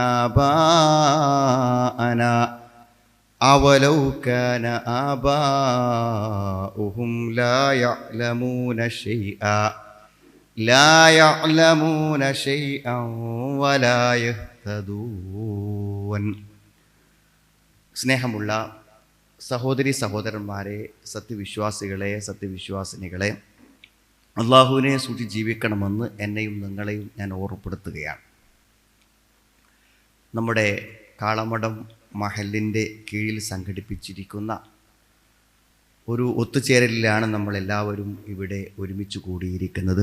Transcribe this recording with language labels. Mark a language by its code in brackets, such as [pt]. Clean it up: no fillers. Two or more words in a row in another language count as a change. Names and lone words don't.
[ar] آباءنا أولو كان آباؤهم لا يعلمون شيئا ولا يهتدون. [ml] സ്നേഹമുള്ള സഹോദരി സഹോദരന്മാരെ, സത്യവിശ്വാസികളെ, സത്യവിശ്വാസിനികളെ, അള്ളാഹുവിനെ സൂക്ഷിച്ച് ജീവിക്കണമെന്ന് എന്നെയും നിങ്ങളെയും ഞാൻ ഓർമ്മപ്പെടുത്തുകയാണ്. നമ്മുടെ കാളമടം മഹലിൻ്റെ കീഴിൽ സംഘടിപ്പിച്ചിരിക്കുന്ന ഒരു ഒത്തുചേരലിലാണ് നമ്മളെല്ലാവരും ഇവിടെ ഒരുമിച്ച് കൂടിയിരിക്കുന്നത്.